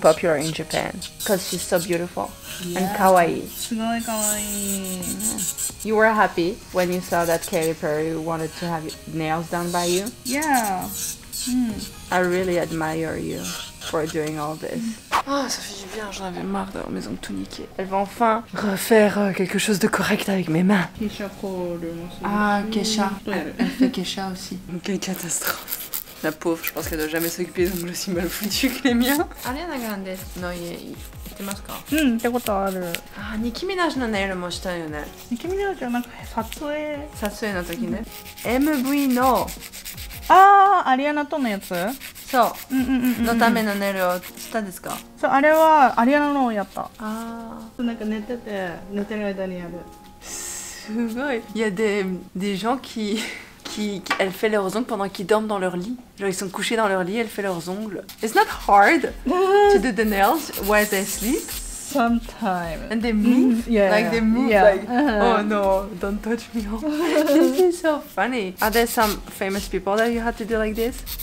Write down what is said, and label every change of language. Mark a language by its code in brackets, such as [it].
[en] popular in Japan because she's so beautiful and kawaii. [ja] すごい可愛い。 [en] You were happy when you saw that Katy Perry wanted to have nails done by you? Yeah. I really admire you for doing all this. [fr] Ah, ça fait du bien, j'en avais marre d'avoir mes ongles tout niqués. Elle va enfin refaire quelque chose de correct avec mes mains. Ah, Kesha. Elle fait Kesha aussi. Quelle catastrophe. La pauvre, je pense qu'elle doit jamais s'occuper des ongles aussi mal foutus que les miens. Ariana Grande. Non, ilますか? [ja] うんってことある。あ、ニキミナジのネイルもしたよね。ニキミナジはなんか撮影。撮影の時ね。MV の、ああ、アリアナとのやつ？そううん。のためのネイルをしたんですか? そう、あれはアリアナのをやった。あなんか寝てる間にやる。すごい. [fr] Il y a des gens qui elle fait leurs ongles pendant qu'ils dorment dans leur lit. Genre ils sont couchés dans leur lit, elle fait leurs ongles. [en] It's not hard to do the nails while they sleep. Sometimes. And they move. Yeah. Like they move Yeah. like, oh no, don't touch me. This is so funny. Are there some famous people that you had to do like this?